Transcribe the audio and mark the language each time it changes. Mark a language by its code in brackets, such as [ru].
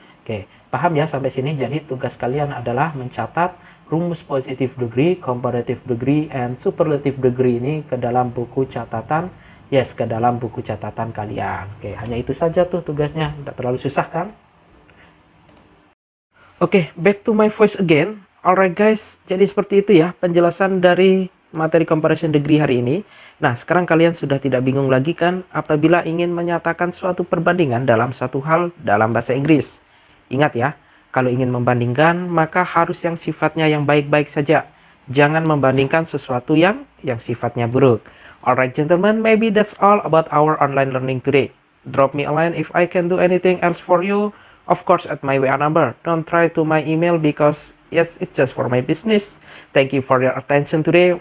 [id] Oke, paham ya sampai sini? Jadi tugas kalian adalah mencatat rumus [en] positive degree, comparative degree, and superlative degree [id] ini ke dalam buku catatan. Yes, ke dalam buku catatan kalian. Oke, hanya itu saja tuh tugasnya. Tidak terlalu susah kan? [en] Oke, back to my voice again. Alright guys, [id] jadi seperti itu ya penjelasan dari materi comparison degree hari ini. Nah, sekarang kalian sudah tidak bingung lagi kan apabila ingin menyatakan suatu perbandingan dalam satu hal dalam bahasa Inggris. Ingat ya, kalau ingin membandingkan maka harus yang sifatnya yang baik-baik saja. Jangan membandingkan sesuatu yang sifatnya buruk. [en] Alright gentlemen, maybe that's all about our online learning today. Drop me a line if I can do anything else for you. Of course at my WA number. Don't try to my email because yes, it's just for my business. Thank you for your attention today.